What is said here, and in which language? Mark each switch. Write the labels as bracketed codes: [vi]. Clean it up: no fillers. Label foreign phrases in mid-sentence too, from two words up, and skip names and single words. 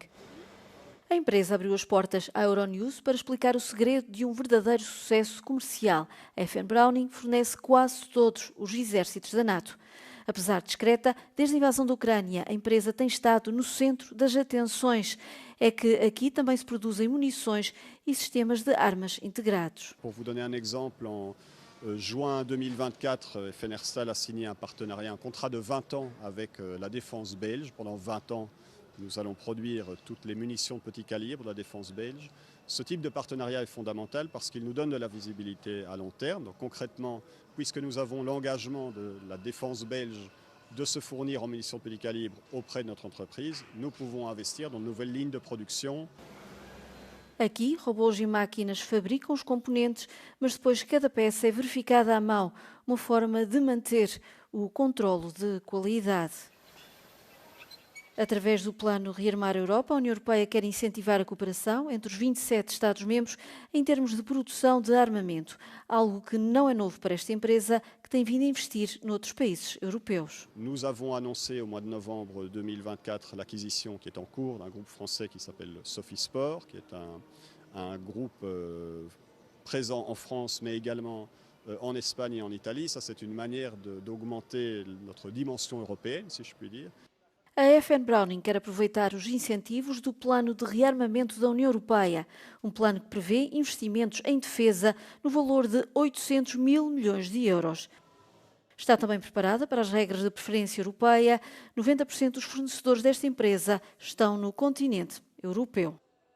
[pt] A empresa abriu as portas à Euronews para explicar o segredo de um verdadeiro sucesso comercial. A FN Browning fornece quase todos os exércitos da NATO. Apesar discreta, desde a invasão da Ucrânia, a empresa tem estado no centro das atenções. É que aqui também se produzem munições e sistemas de armas integrados. [fr] Pour vous donner un exemple, en juin 2024, FN Herstal a signé un partenariat, un contrat de 20 ans avec la défense belge. Pendant 20 ans, nous allons produire toutes les munitions de petit calibre de la défense belge. Ce type de partenariat est fondamental parce qu'il nous donne de la visibilité à long terme. Donc concrètement, puisque nous avons l'engagement de la défense belge de se fournir en munitions de petit calibre auprès de notre entreprise, nous pouvons investir dans de nouvelles lignes de production. [pt] Aqui, robôs e máquinas fabricam os componentes, mas depois cada peça é verificada à mão, uma forma de manter o controlo de qualidade. Através do plano Rearmar a Europa, a União Europeia quer incentivar a cooperação entre os 27 Estados-membros em termos de produção de armamento, algo que não é novo para esta empresa, que tem vindo a investir noutros países europeus. [fr] Nous avons annoncé au mois de novembre 2024 l'acquisition qui est en cours d'un groupe français qui s'appelle Sofisport, qui est un groupe présent en France mais également en Espagne et en Italie. Ça, c'est une manière d'augmenter notre dimension européenne, si je puis dire. [pt] A FN Browning quer aproveitar os incentivos do Plano de Rearmamento da União Europeia, um plano que prevê investimentos em defesa no valor de 800 mil milhões de euros. Está também preparada para as regras de preferência europeia. 90% dos fornecedores desta empresa estão no continente europeu.